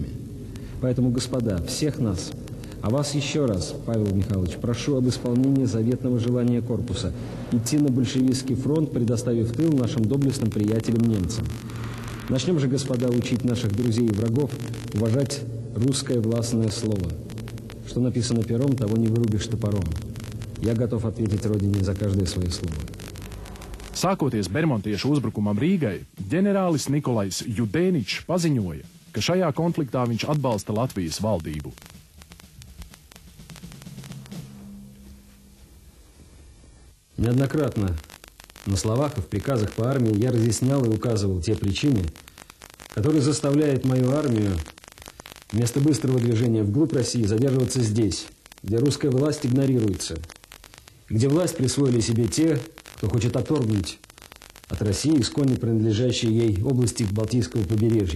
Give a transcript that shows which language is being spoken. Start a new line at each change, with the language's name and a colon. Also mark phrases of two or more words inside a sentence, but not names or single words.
Russian: Поэтому, господа, всех нас, а вас еще раз, Павел Михайлович, прошу об исполнении заветного желания корпуса идти на большевистский фронт, предоставив тыл нашим доблестным приятелям немцам. Начнем же, господа, учить наших друзей и врагов уважать русское властное слово. Что написано пером, того не вырубишь топором. Я готов ответить Родине за каждое свое слово.
Latvian: Sākoties bermontiešu uzbrukumam Rīgai, ģenerālis Nikolajs Judeničs paziņoja, ka šajā konfliktā viņš atbalsta Latvijas valdību.
Russian: Неоднократно На словах и в приказах по армии я разъяснял и указывал те причины, которые заставляют мою армию вместо быстрого движения вглубь России задерживаться здесь, где русская власть игнорируется, где власть присвоили себе те, кто хочет отторгнуть от России исконно принадлежащие ей области Балтийского побережья.